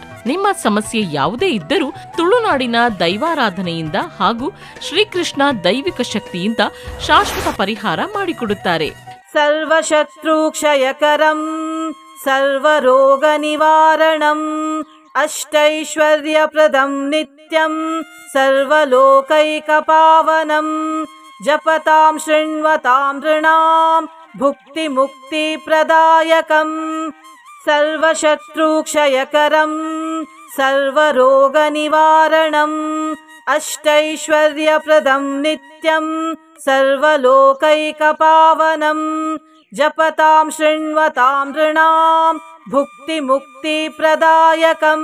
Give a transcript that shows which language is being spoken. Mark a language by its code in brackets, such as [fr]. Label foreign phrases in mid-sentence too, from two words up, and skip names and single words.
[kn] ನಿಮ್ಮ ಸಮಸ್ಯೆ ಯಾವುದೇ ಇದ್ದರೂ ತುಳುನಾಡಿನ ದೈವಾರಾಧನೆಯಿಂದ ಹಾಗೂ ಶ್ರೀಕೃಷ್ಣ ದೈವಿಕ ಶಕ್ತಿಯಿಂದ ಶಾಶ್ವತ ಪರಿಹಾರ ಮಾಡಿಕೊಡುತ್ತಾರೆ. [sa] ಸರ್ವಶತ್ರು ಕ್ಷಯಕರಂ ಸರ್ವರೋಗ ನಿವಾರಣಂ ಅಷ್ಟೈಶ್ವರ್ಯಪ್ರದಂ ನಿತ್ಯಂ ಸರ್ವಲೋಕೈಕ ಪಾವನಂ ಜಪತಾಂ ಶೃಣ್ವತಾಂ ನೃಣಾಂ ಭುಕ್ತಿ ಮುಕ್ತಿ ಪ್ರದಾಯಕಂ. ಸರ್ವಶತ್ರು ಕ್ಷಯಕರಂ ಸರ್ವರೋಗ ನಿವಾರಣಂ ಅಷ್ಟೈಶ್ವರ್ಯಪ್ರದಂ ನಿತ್ಯಂ ಸರ್ವಲೋಕೈಕ ಪಾವನಂ ಜಪತಾಂ ಶೃಣ್ವತಾಂ ನೃಣಾಂ ಭುಕ್ತಿ ಮುಕ್ತಿ ಪ್ರದಾಯಕಂ.